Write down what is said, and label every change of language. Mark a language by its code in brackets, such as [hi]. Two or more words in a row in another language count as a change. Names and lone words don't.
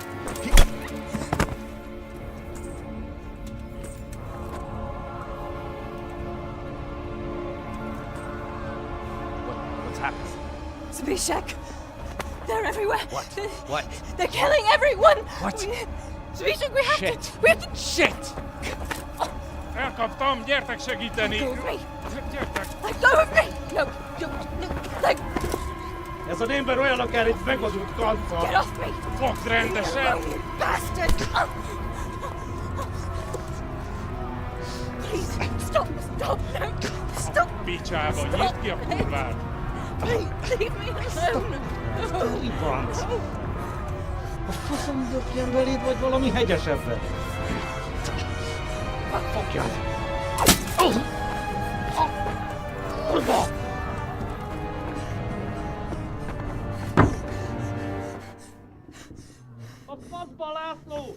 [en] What's happened? Zabishek! They're everywhere! What? They're killing everyone! What? Zabishek, we have Shit. to... We have to... Shit! [hu] Elkaptam, gyertek segíteni! [en] Let go of me! [hu] Gyertek! [en] Let go of me! No, no, let... [hu] Ez az ember olyan, akár itt meg az út kantva! [en] Get off me! [hu] Fogd rendesen! [en] You bastard! Please, stop, no, stop! [hu] Picsába, nyisd ki a kurvát! [en] Leave me alone! Deliverance! [hu] A faszom dökjen beléd, vagy valami hegyesebbre? Megfogjad! A faszba, László!